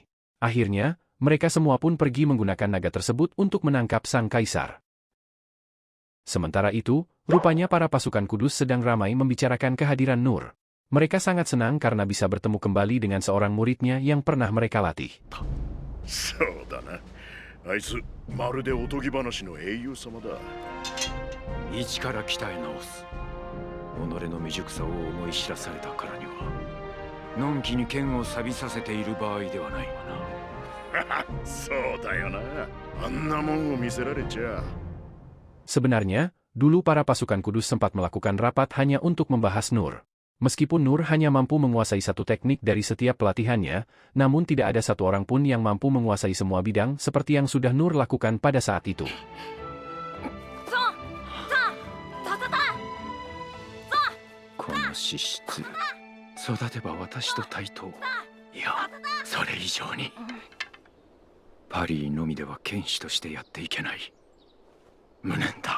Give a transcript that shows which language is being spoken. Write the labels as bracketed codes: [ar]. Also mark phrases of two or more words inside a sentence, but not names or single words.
[id] Akhirnya, mereka semua pun pergi menggunakan naga tersebut untuk menangkap sang kaisar. Sementara itu, rupanya para pasukan kudus sedang ramai membicarakan kehadiran Nur. Mereka sangat senang karena bisa bertemu kembali dengan seorang muridnya yang pernah mereka latih. [ja] そうだな。あいつまるでおとぎ話の英雄様だ。一から鍛え直す。己の未熟さを思い知らされたからには、のんきに剣を錆びさせている場合ではないわな。そうだよな。あんなもんを見せられちゃ。 [id] Sebenarnya, dulu para pasukan kudus sempat melakukan rapat hanya untuk membahas Nur. Meskipun Nur hanya mampu menguasai satu teknik dari setiap pelatihannya, namun tidak ada satu orang pun yang mampu menguasai semua bidang seperti yang sudah Nur lakukan pada saat itu. [ja] この資質、育てば私と対等。いや、それ以上に。パリーのみでは剣士としてやっていけない。無念だ。